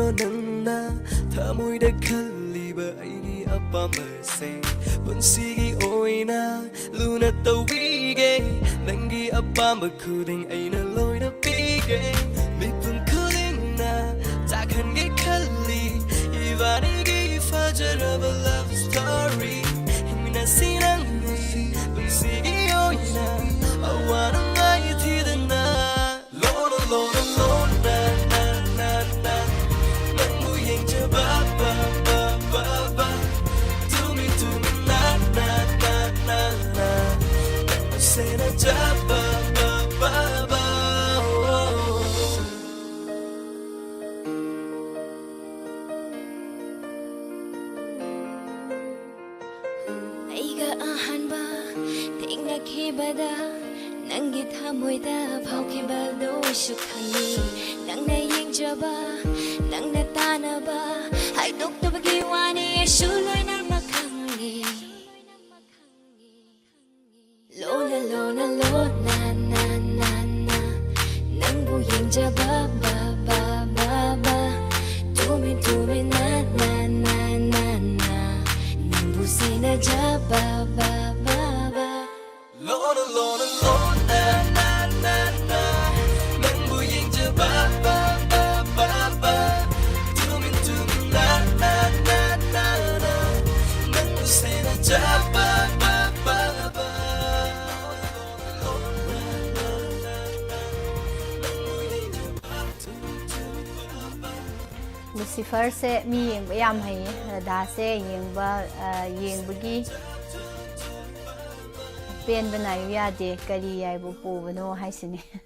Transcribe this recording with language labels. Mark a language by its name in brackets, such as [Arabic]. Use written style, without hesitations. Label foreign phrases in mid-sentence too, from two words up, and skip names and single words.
[Manipuri] nangna thamoida khaliba aigi apamase punsigi oina luna tawige nangi apamba khuding aina loina pige mipun khudingna takhange khalli ivanigi fajaraba [English] love story [Manipuri] himina sinangi punsigi oina awana ngai thidana lona lona lona na na na nangu yengjaba ba ba ba ba senajaba ba ba ba aiga ahanba thengnakhibada nangi thamoida phaukhibado shu khani nangna yengjaba nangna tanaba haidoktabagi wani shu loina makhangi Lona lona lona na na na nangbu yengjaba ba ba ba ba tumin tumin na na na na na nangbu senajaba ba ba ba lona lona lona na na na nangbu yengjaba ba ba ba ba tumin tumin na na na na na nangbu senajaba ba ba ba ꯂꯨꯁꯤꯐꯔꯁꯦ ꯃꯤ ꯌꯦꯡꯕ ꯌꯥꯝ ꯍꯩꯌꯦ ꯔꯙꯥꯁꯦ ꯌꯦꯡꯕꯒꯤ ꯄꯦꯟꯕ ꯅꯥꯌꯨ ꯌꯥꯗꯦ ꯀꯔꯤ ꯌꯥꯏꯕꯨ ꯄꯨꯕꯅꯣ ꯍꯥꯏꯁꯤꯅꯤ